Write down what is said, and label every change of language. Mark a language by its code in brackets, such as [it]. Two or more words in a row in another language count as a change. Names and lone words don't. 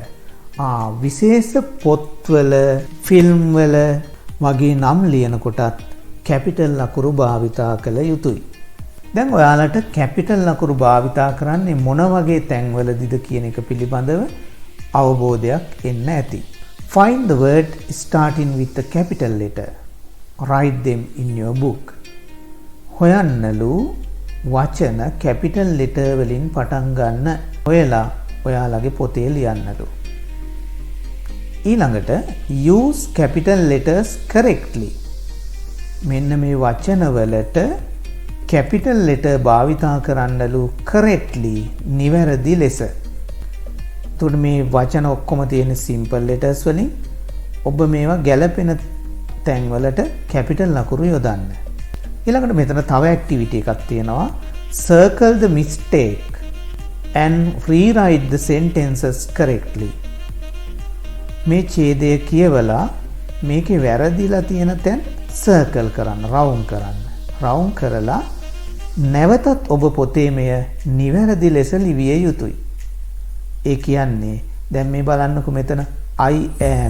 [si] විශේෂ පොත්වල ෆිල්ම් වල වගේ නම් ලියන කොටත් capital අකුරු භාවිතා කළ යුතුයි. දැන් ඔයාලට capital අකුරු භාවිතා කරන්නේ මොන වගේ තැන්වලදීද කියන එක පිළිබඳව අවබෝධයක් එන්න ඇති. [en] Find the word starting with the capital letter. Write them in your book. [si] හොයන්නලු වචන [en] capital letter [si] වලින් පටන් ගන්න. ඔයාලගේ පොතේ ලියන්නලු. ඊළඟට [en] use capital letters correctly. [si] මෙන්න මේ වචනවලට [en] capital letter [si] භාවිතා කරන්නලු correctly නිවැරදි ලෙස. එතකොට මේ වචන ඔක්කොම තියෙන [en] simple letters [si] වලින් ඔබ මේවා ගැළපෙන තැන්වලට කැපිටල් ලකුණු යොදන්න. ඊළඟට මෙතන තව ඇක්ටිවිටි එකක් තියෙනවා. [en] Circle the mistake and rewrite the sentences correctly. [si] මේ ඡේදය කියවලා මේකේ වැරදිලා තියෙන තැන් circle කරන්න, round කරන්න. round කරලා නැවතත් ඔබ පොතේ මෙය නිවැරදි ලෙස ලිවිය යුතුයි. ඒ කියන්නේ දැන් මේ බලන්නකො මෙතන [en] I am.